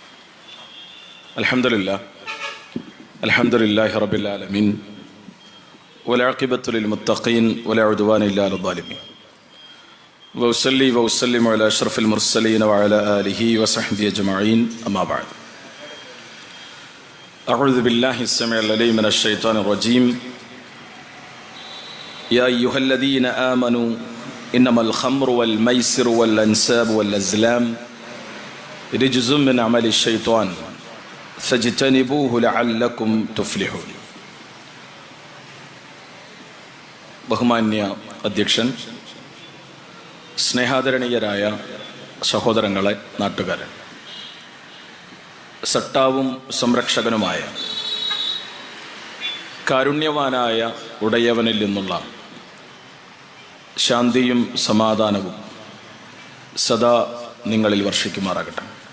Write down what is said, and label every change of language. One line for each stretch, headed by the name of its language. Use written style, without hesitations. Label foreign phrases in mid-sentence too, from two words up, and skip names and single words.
Arabic: الحمد لله رب العالمين والعاقبة للمتقين ولا عدوان إلا على الظالمين. وأصلي وأسلم على أشرف المرسلين وعلى آله وصحبه أجمعين. أما بعد. أعوذ بالله السميع العليم من الشيطان الرجيم. يا أيها الذين آمنوا إنما الخمر والميسر والأنساب والأزلام رجز من عمل الشيطان فاجتنبوه لعلكم تفلحون.
Malayalam: ബഹുമാന്യ അധ്യക്ഷൻ, സ്നേഹാദരണീയരായ സഹോദരങ്ങളെ, നാട്ടുകാരൻ, സട്ടാവും സംരക്ഷകനുമായ കാരുണ്യവാനായ ഉടയവനിൽ നിന്നുള്ള ശാന്തിയും സമാധാനവും സദാ നിങ്ങളിൽ വർഷിക്കുമാറാകട്ടെ.